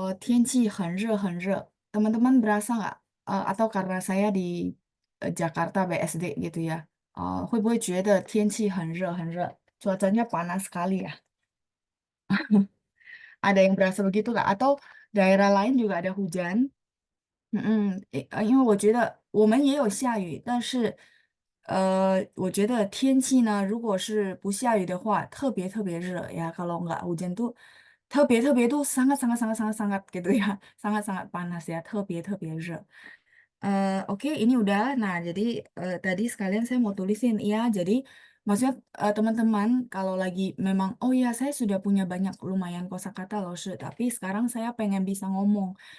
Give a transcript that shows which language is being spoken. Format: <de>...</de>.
<zh>大家会不会觉得天气很热很热?</zh> <id>Teman-teman berasa nggak? Atau karena saya di Jakarta BSD gitu ya?</id> <zh>会不会觉得天气很热很热?</zh> <id>Cuacanya panas sekali ya? Ada yang berasa begitu nggak? Atau daerah lain juga ada hujan?</id> <zh>因为我觉得我们也有下雨，但是我觉得天气呢，如果是不下雨的话，特别特别热呀。</zh> <id>Kalau nggak hujan tuh</id> <zh>特别特别</zh> <id>tuh sangat sangat sangat sangat sangat gitu ya, sangat-sangat panas ya,</id> <zh>特别特别热.</zh> <id>Oke, ini udah. Nah, jadi tadi sekalian saya mau tulisin ya. Jadi maksudnya teman-teman kalau lagi memang, oh ya saya sudah punya banyak lumayan kosakata loh, Shu, tapi sekarang saya pengen bisa ngomong.</id>